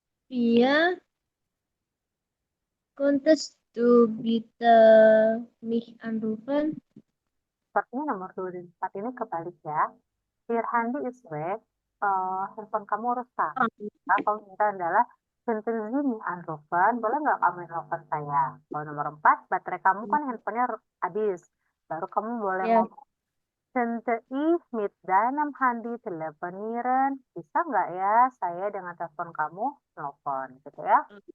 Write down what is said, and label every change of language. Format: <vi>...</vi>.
<de>Iya. Könntest du bitte mich anrufen?</de> <id>Sepertinya nomor 2 dan 4 ini kebalik ya.</id> <de>Ihr Handy ist weg.</de> <id>Handphone kamu rusak. Nah, kamu minta adalah</id> <de>könnten Sie mich anrufen?</de> <id>Boleh nggak kamu nelfon saya? Kalau nomor 4, baterai kamu kan handphonenya habis. Baru kamu boleh Ya.</id> <de>ngomong, könnte ich mit deinem Handy telefonieren?</de> <id>Bisa nggak ya saya dengan telepon kamu nelfon gitu ya.</id>